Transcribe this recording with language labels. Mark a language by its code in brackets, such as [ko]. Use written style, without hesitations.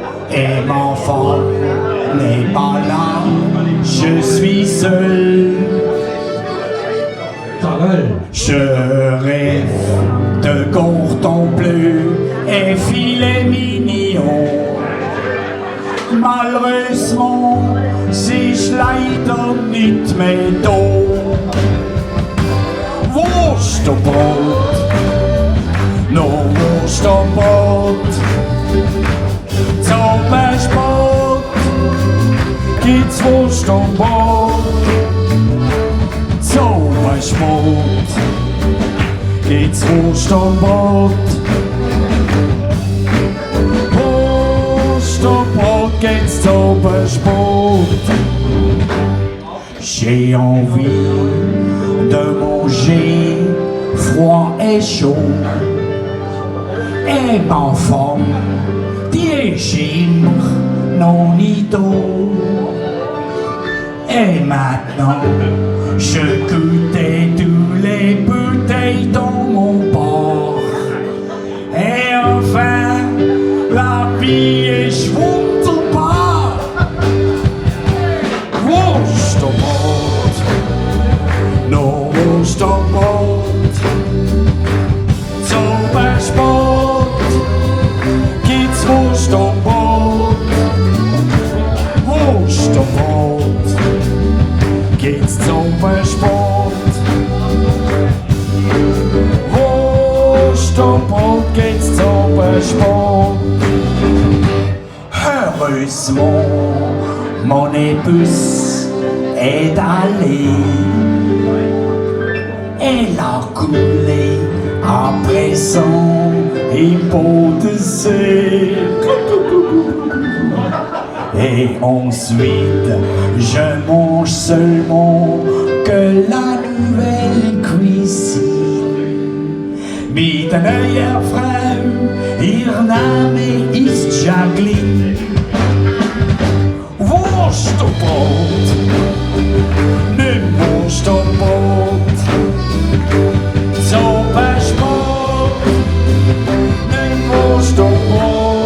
[fr] Et ma femme n'est pas là, je suis seul. Je rêve de cordon bleu et filet mignon. Malheureusement, [de] sich leider nicht mehr da. Wurst und Brot, noch Wurst und Brot. Zum Sport gibt's Wurst und Brot. Zum Sport gibt's Wurst und Brot. Wurst und Brot gibt's zum Sport. [fr] J'ai envie de manger froid et chaud. Et ma femme, [de] die ist immer noch nicht da. [fr] Et maintenant, je goûtais tous les bouteilles dans mon bar. Et enfin, la vie est [de] wunderbar. Wurst und Brot, noch Wurst und Brot. Zum Sport gibt's Wurst und Brot. Wurst und Brot gibt's zum Sport. Wurst und Brot gibt's zum Sport. [fr] Heureusement, mon épouse est allée. Elle a coulé à présent [de] im Bodensee. [fr] Et ensuite, je mange seulement que la nouvelle cuisine. [de] Mit der neuen Frau, ihr Name ist Jacqueline. Wurst und Brot, nicht Wurst und Brot. Zum Sport, nicht Wurst und Brot.